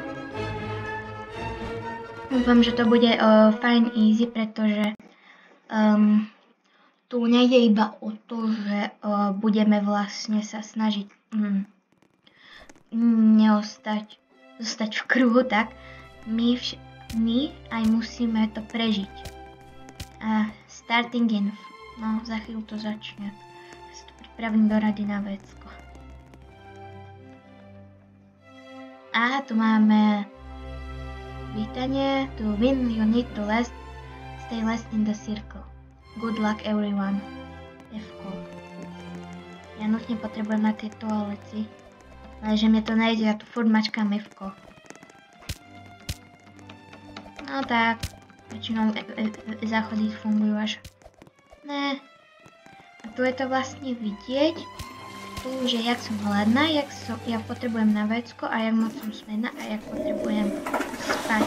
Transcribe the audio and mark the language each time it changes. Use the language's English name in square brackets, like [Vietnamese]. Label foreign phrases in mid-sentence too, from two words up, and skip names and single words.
[Slovak] Dúfam, že to bude fajn easy, pretože tu nejde iba o to, že budeme vlastne sa snažiť zostať v kruhu, tak my aj musíme to prežiť. [English] Starting in, [Slovak] no za chvíľu to začne. Ja si to pripravím do rady na vecko. A tu máme vítanie. [English] To win, you need to stay last in the circle. Good luck everyone. F-ko. [Slovak] Ja nutne potrebujem na tie toalety. Ale že mne to nejde, ja tu furt mačkám F-ko. No tak, väčšinou záchody fungujú až. Ne. A tu je to vlastne vidieť. Tu, že jak som hladná, jak potrebujem na vecko a jak moc som smedná a jak potrebujem spať.